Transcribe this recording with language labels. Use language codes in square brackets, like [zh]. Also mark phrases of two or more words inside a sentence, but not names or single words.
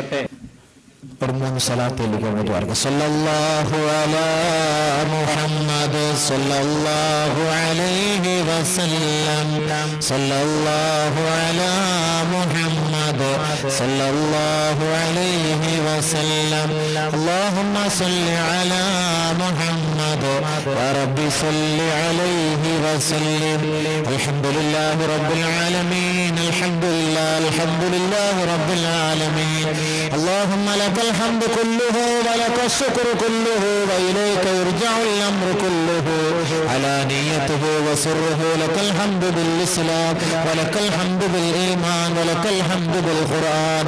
[ar] صلى الله على محمد صلى الله عليه وسلم صلى الله على محمد صلى الله عليه وسلم اللهم صل على محمد يا رب صل عليه وسلم الحمد لله رب العالمين الحمد لله رب العالمين اللهم لك الحمد كله ولك الشكر كله وإليك يرجع الأمر كله علانيته وسره لك الحمد بالإسلام ولك الحمد بالإيمان ولك الحمد بالقرآن